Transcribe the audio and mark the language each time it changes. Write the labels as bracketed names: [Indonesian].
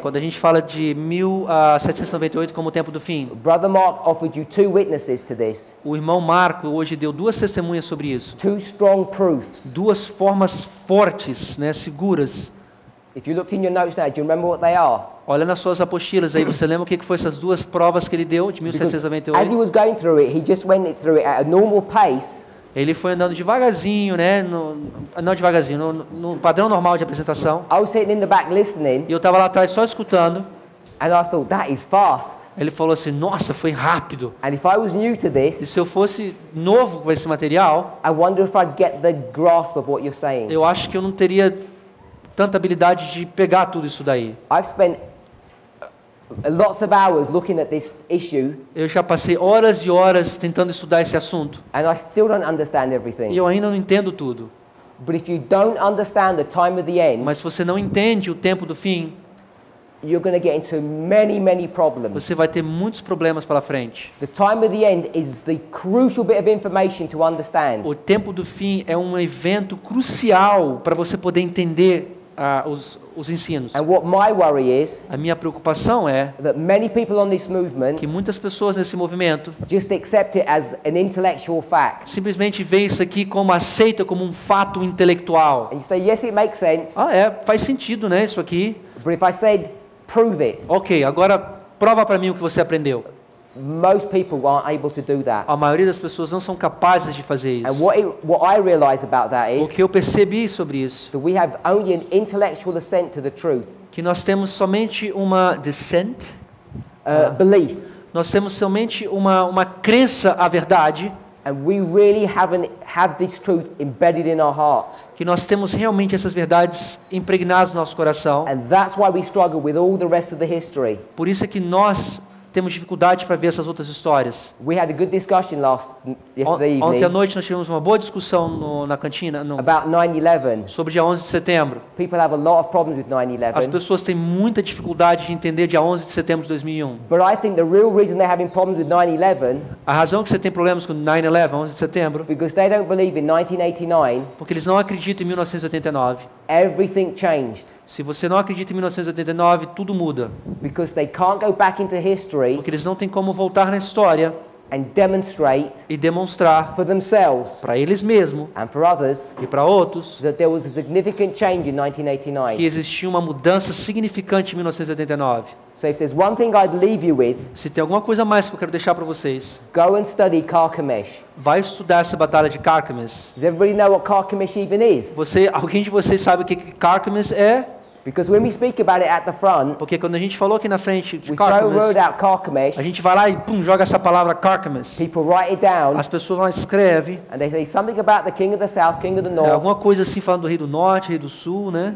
[Portuguese] Quando a gente fala de 1798 como o tempo do fim, [English] Brother Mark offered you 2 witnesses to this, [Portuguese] o irmão Marco hoje deu 2 testemunhas sobre isso. [English] 2 strong proofs. [Portuguese] 2 formas fortes, né, seguras. [English] If you looked in your notes now, do you remember what they are? [Portuguese] Olha nas suas apostilas aí, você lembra o que foi essas 2 provas que ele deu de [English] Because as he [Portuguese] 1798? [English] was going through it, he just went through it at a normal pace. [Portuguese] Ele foi andando devagarzinho, né, não devagarzinho, no padrão normal de apresentação. [English] I was sitting in the back listening, [Portuguese] E eu estava lá atrás só escutando. [English] and I thought, that is fast. [Portuguese] Ele falou assim, nossa, foi rápido. [English] And if I was new to [Portuguese] E [English] this, [Portuguese] se eu fosse novo com esse material, [English] I wonder if I'd get the grasp of what you're saying. [Portuguese] eu acho que eu não teria tanta habilidade de pegar tudo isso daí. [English] I've spent lots of hours looking at this issue, [Portuguese] Eu já passei horas e horas tentando estudar esse assunto. [English] and I still don't understand [Portuguese] E [English] everything. [Portuguese] eu ainda não entendo tudo. [English] But if you don't understand the time of the end, [Portuguese] Mas se você não entende o tempo do fim, [English] you're going to get into many, many problems. [Portuguese] você vai ter muitos problemas pela frente. [English] The time of the end is the crucial bit of information to understand. [Portuguese] O tempo do fim é um evento crucial para você poder entender os ensinos. [English] And what my worry is [Portuguese] A minha preocupação é [English] that many people on this movement [Portuguese] que muitas pessoas nesse movimento [English] just accept it as an intellectual fact. [Portuguese] simplesmente veem isso aqui como aceita como um fato intelectual. [English] And you say, yes, it makes sense, [Portuguese] Faz sentido, né, isso aqui. [English] but if I said, prove it, [Portuguese] Ok, agora prova para mim o que você aprendeu. [English] most people aren't able to do that. [Portuguese] A maioria das pessoas não são capazes de fazer [English] And [Portuguese] isso. [English] what I realize about that [Portuguese] O [English] is [Portuguese] que eu percebi sobre isso, [English] that we have only an intellectual assent to the truth, [Portuguese] que nós temos somente uma dissent, [English] belief, [Portuguese] nós temos somente uma crença à verdade, [English] and we really haven't had this truth embedded in our hearts. [Portuguese] que nós temos realmente essas verdades impregnadas no nosso coração. [English] And that's why we struggle with all the rest of the history. [Portuguese] Por isso é que nós temos dificuldade para ver essas outras histórias. [English] We had a good discussion yesterday [Portuguese] Ontem à [English] evening [Portuguese] noite nós tivemos uma boa discussão na cantina [English] about 9/11. [Portuguese] sobre dia 11 de setembro. [English] People have a lot of problems with [Portuguese] As [English] 9/11. [Portuguese] pessoas têm muita dificuldade de entender dia 11 de setembro de 2001. [English] But I think the real reason they're having problems with 9/11 [Portuguese] A razão que você tem problemas com 9/11, 11 de setembro, [English] because they don't believe in 1989 [Portuguese] porque eles não acreditam em 1989. [English] everything changed. [Portuguese] Se você não acredita em 1989, tudo muda. [English] Because they can't go back into history [Portuguese] Porque eles não têm como voltar na história [English] and demonstrate [Portuguese] e demonstrar [English] for themselves [Portuguese] para eles mesmos [English] and for others [Portuguese] e para outros [English] that there was a significant change in [Portuguese] que [English] 1989. [Portuguese] existia uma mudança significante em 1989. [English] So if there's one thing I'd leave you with, [Portuguese] Se tem alguma coisa mais que eu quero deixar para vocês, [English] go and study Carchemish. [Portuguese] vai estudar essa batalha de Carchemish. [English] Does everybody know what Carchemish even is? [Portuguese] Alguém de vocês sabe o que Carchemish é? [English] Because when we speak about it at the front, [Portuguese] Porque quando a gente falou aqui na frente de [English] we throw a word [Portuguese] Carchemish, [English] out Carchemish, [Portuguese] a gente vai lá e joga essa palavra Carchemish. [English] people write it down, [Portuguese] As pessoas vão escrevem [English] and they say something about the king of the south, king of the north. [Portuguese] alguma coisa assim falando do Rei do Norte, Rei do Sul, né?